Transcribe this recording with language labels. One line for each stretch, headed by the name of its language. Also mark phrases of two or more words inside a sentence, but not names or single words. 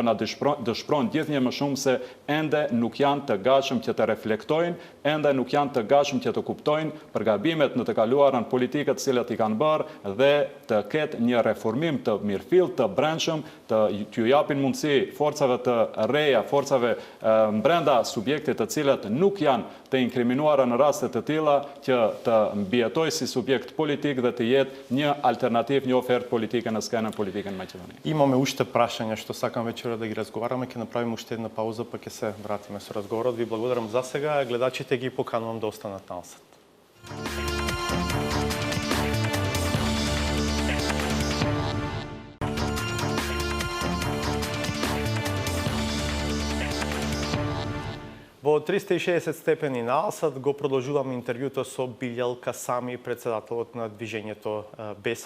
Albanian: na dëshpron gjithnjë më shumë se ende nuk janë të gatshëm që të reflektojnë, ende nuk janë të gatshëm që të kuptojnë për gabimet në të kaluarën politike të cilat i kanë bërë dhe të ketë një reformim të mirëfillt, të brendshëm, t'ju japin mundësi forcave të reja, forcave brenda subjektit të cilat nuk janë të inkriminuara në raste të tilla që të mbijetojë si subjekt politik dhe të jetë një alternativ, një ofertë politika në skenë politika në Maqedoni.
Macedonian: Имаме уште прашања што сакам вечера да ги разговараме, ќе направиме уште една пауза, па ќе се вратиме со разговорот. Ви благодарам за сега, гледачите ги поканувам да останат насад. Во 360 степени наасад го продолжуваме интервјуто со Билјал Касами, председателот на движењето Беса.